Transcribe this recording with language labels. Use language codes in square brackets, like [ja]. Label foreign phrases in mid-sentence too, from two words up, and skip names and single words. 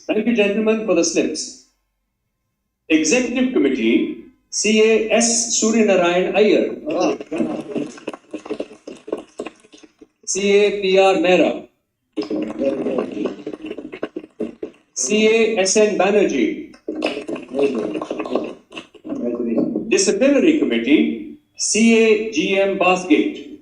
[en] Thank you, gentlemen, for the slips. Executive Committee, CA S. Suryanarayan Iyer. CA PR Mehra. CA SN Banerjee. Disciplinary Committee, CA GM Basgate.